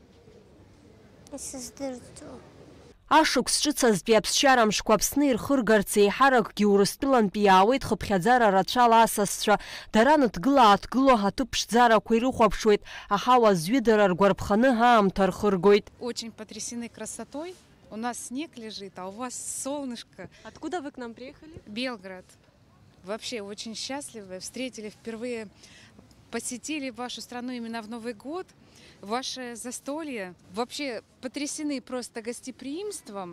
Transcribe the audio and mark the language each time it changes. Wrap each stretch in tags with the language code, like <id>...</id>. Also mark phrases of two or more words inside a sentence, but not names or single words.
<ab>Исыздырӡом. Ашықәс ҿыцазтәи аԥсшьара мшқәа Аԥсны ирхыргарц еиҳаракгьы Урыстәылантәи иаауеит хыԥхьаӡара рацәала асасцәа. Дара ныҭгыла-ааҭгыло аҭыԥ ԥшӡарақәа ирыхәаԥшуеит, аҳауа зҩыдара ргәарԥханы аамҭа рхыргоит.</ab> <ru>Очень потрясены красотой. У нас снег лежит, а у вас солнышко. Откуда вы к нам приехали? Белград. Вообще очень счастливы. Встретили впервые, посетили вашу страну именно в Новый год. Ваше застолье. Вообще потрясены просто гостеприимством.</ru>